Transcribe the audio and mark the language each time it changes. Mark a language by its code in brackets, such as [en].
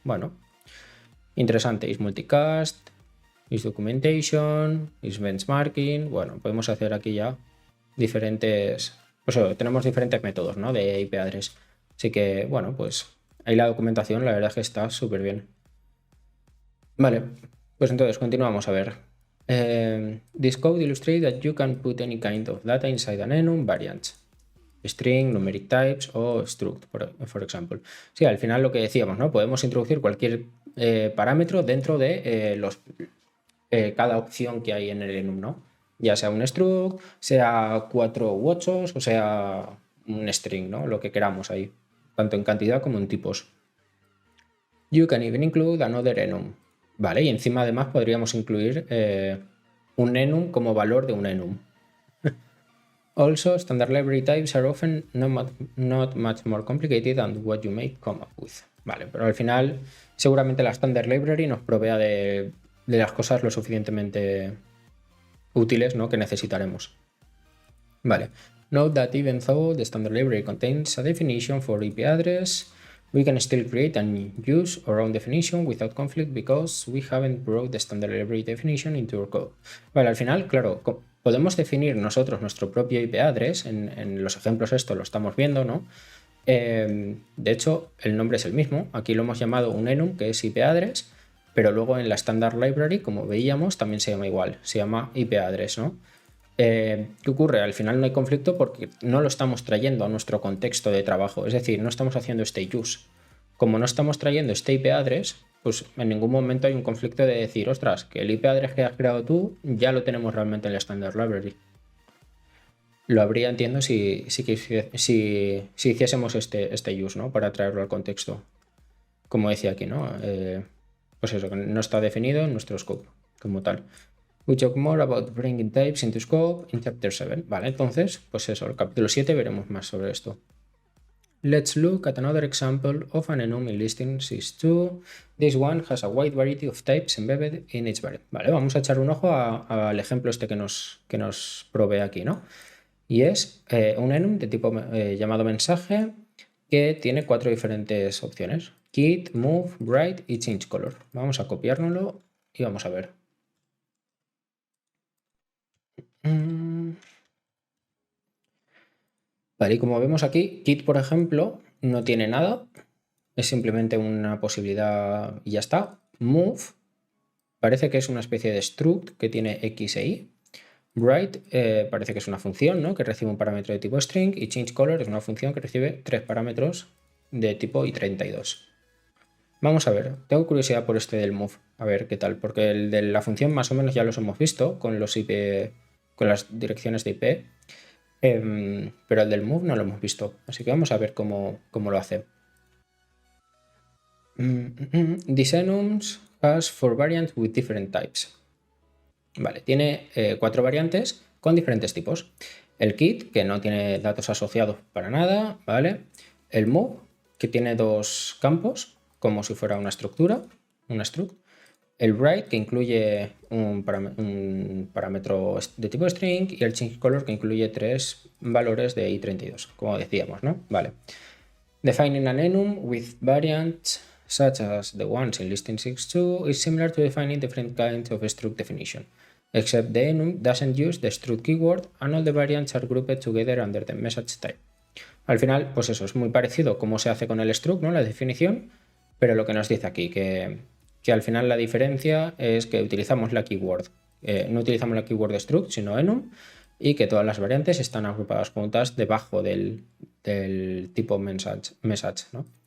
[es] Bueno, interesante. IsMulticast, isDocumentation, isBenchmarking. Bueno, podemos hacer aquí ya diferentes... Pues tenemos diferentes métodos, ¿no? De IP address. Así que, bueno, pues ahí la documentación la verdad es que está súper bien. Vale, pues entonces continuamos a ver. [en] This code illustrates that you can put any kind of data inside an enum variant. String, numeric types o struct, [es] por ejemplo. Sí, al final lo que decíamos, ¿no? Podemos introducir cualquier parámetro dentro de cada opción que hay en el enum, ¿no? Ya sea un struct, sea 4 u 8 o sea un string, ¿no? Lo que queramos ahí, tanto en cantidad como en tipos. [en] You can even include another enum. [es] Vale, y encima además podríamos incluir un enum como valor de un enum. [en] Also, standard library types are often not much more complicated than what you may come up with. [es] Vale, pero al final seguramente la Standard Library nos provea de las cosas lo suficientemente útiles, ¿no?, que necesitaremos. Vale. [en] Note that even though the Standard Library contains a definition for IP address, we can still create and use our own definition without conflict because we haven't brought the Standard Library definition into our code. [es] Vale, al final, claro, podemos definir nosotros nuestro propio IP address. En los ejemplos esto lo estamos viendo, ¿no? De hecho, el nombre es el mismo. Aquí lo hemos llamado un enum, que es IP address, pero luego en la Standard Library, como veíamos, también se llama igual. Se llama IP address, ¿no? ¿Qué ocurre? Al final no hay conflicto porque no lo estamos trayendo a nuestro contexto de trabajo, es decir, no estamos haciendo este use. Como no estamos trayendo este IP address, pues en ningún momento hay un conflicto de decir, ostras, que el IP address que has creado tú ya lo tenemos realmente en la Standard Library. Lo habría, entiendo, si hiciésemos este use, ¿no?, para traerlo al contexto. Como decía aquí, ¿no? Pues eso, que no está definido en nuestro scope como tal. [en] We talk more about bringing types into scope in chapter 7. [es] Vale, entonces, pues eso, el capítulo 7 veremos más sobre esto. [en] Let's look at another example of an enum in listing sys2. This one has a wide variety of types embedded in each variable. [es] Vale, vamos a echar un ojo al ejemplo este que nos provee aquí, ¿no? Y es un enum de tipo llamado mensaje que tiene 4 diferentes opciones: kit, move, write y change color. Vamos a copiárnoslo y vamos a ver. Vale, y como vemos aquí, kit, por ejemplo, no tiene nada, es simplemente una posibilidad y ya está. Move parece que es una especie de struct que tiene x e y. Write parece que es una función, ¿no?, que recibe un parámetro de tipo string, y change color es una función que recibe 3 parámetros de tipo i32. Vamos a ver, tengo curiosidad por este del move, a ver qué tal, porque el de la función más o menos ya los hemos visto con los IP, con las direcciones de IP, pero el del move no lo hemos visto, así que vamos a ver cómo lo hace. [en] This enums has 4 variants with different types. [es] Vale, tiene 4 variantes con diferentes tipos. El kit, que no tiene datos asociados para nada, ¿vale? El move, que tiene 2 campos, como si fuera una estructura, una struct. El write, que incluye un parámetro de tipo string, y el change color, que incluye 3 valores de i32, como decíamos, ¿no? Vale. [en] Defining an enum with variants such as the ones in listing 6.2 is similar to defining different kinds of struct definition, except the enum doesn't use the struct keyword and all the variants are grouped together under the message type. [es] Al final, pues eso, es muy parecido como se hace con el struct, ¿no?, la definición, pero lo que nos dice aquí, que al final la diferencia es que utilizamos la keyword, no utilizamos la keyword de struct, sino enum, y que todas las variantes están agrupadas juntas debajo del tipo message, ¿no?